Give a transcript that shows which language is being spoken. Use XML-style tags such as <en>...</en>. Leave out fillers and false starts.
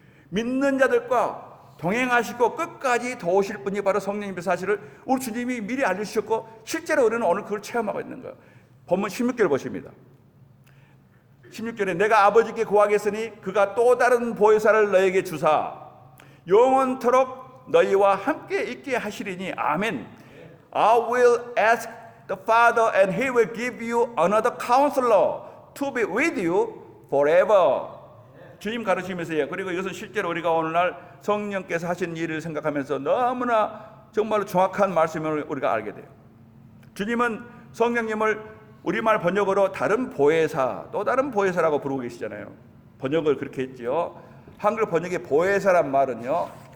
<ko>믿는 자들과 동행하시고 끝까지 도우실 분이 바로 성령님의 사실을 우리 주님이 미리 알려주셨고 실제로 우리는 오늘 그걸 체험하고 있는 거예요. 본문 16절 보십니다. 16절에 내가 아버지께 구하겠으니 그가 또 다른 보혜사를 너에게 주사 영원토록 너희와 함께 있게 하시리니 아멘.</ko> <en>I will ask the Father and He will give you another counselor to be with you forever.</en> <ko>주님 가르치면서요. 그리고 이것은 실제로 우리가 오늘날 성령께서 하신 일을 생각하면서 너무나 정말로 정확한 말씀을 우리가 알게 돼요. 주님은 성령님을 우리말 번역으로 다른 보혜사, 또 다른 보혜사라고 부르고 계시잖아요. 번역을 그렇게 했죠. 한글 번역의 보혜사란 말은요.</ko>